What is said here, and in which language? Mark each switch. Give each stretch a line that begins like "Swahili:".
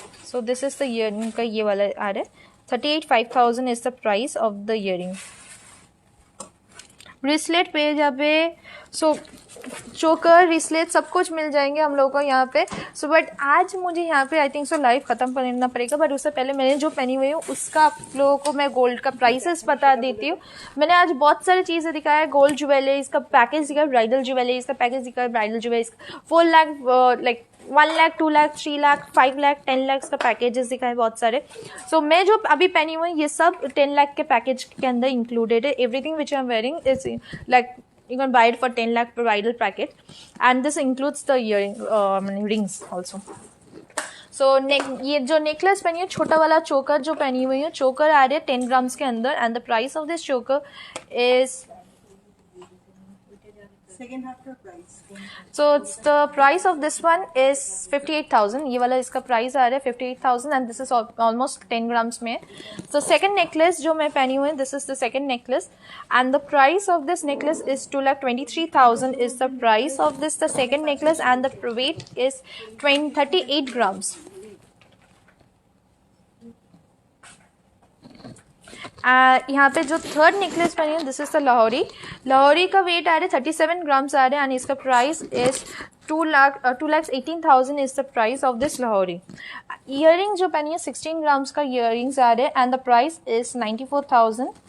English: So this is the earring
Hindi: का ये वाला आ रहा है.
English: 38,500 is the price of the earring.
Hindi: Bracelet पे जाबे. सो चोकर रिस्लेट सब कुछ मिल जाएंगे हम लोगों को यहाँ पे. सो बट आज मुझे यहाँ पे आई थिंक सो लाइव ख़त्म करना पड़ेगा. बट उससे पहले मैंने जो पहनी हुई हूँ उसका आप लोगों को मैं गोल्ड का प्राइसेस बता देती हूँ. मैंने आज बहुत सारी चीज़ें दिखाया है. गोल्ड ज्वेलरीज का पैकेज दिखा है, ब्राइडल ज्वेलरीज का पैकेज दिखा है, bridal jewelleries 4 lakh like 1 lakh 2 lakh 3 lakh 5 lakh 10 lakh का पैकेजेस दिखाए बहुत सारे. सो मैं जो अभी पहनी हुई ये सब 10 लाख के पैकेज के अंदर इंक्लूडेड है.
English: Everything which I am wearing is like you can buy it for 10 lakh bridal package, and this includes the rings also.
Hindi: So ये जो नेकलेस पहनी है छोटा वाला चोकर जो पहनी हुई है, चोकर आ रहे हैं 10 ग्राम्स के अंदर.
English: and the price of this choker is
Hindi: सेकंड हाफ का price.
English: So the price of this one is 58,000.
Hindi: ये वाला इसका प्राइस आ रहा है 58,000
English: and this is almost 10 grams
Hindi: में.
English: So second necklace
Hindi: जो मैं पहनी हुई,
English: this is the second necklace and the price of this necklace is 2,23,000 is the price of this the second necklace and the weight is 38 grams.
Hindi: यहाँ पे जो third necklace पहनी है
English: this is the
Hindi: लाहौरी का वेट आ रहा है 37 grams आ रहा है. एंड इसका price
English: Is 2,18,000 is the price of this Lahori.
Hindi: Earring जो पहनी है 16 ग्राम्स का इयरिंग्स आ रहे हैं
English: And the price is 94,000.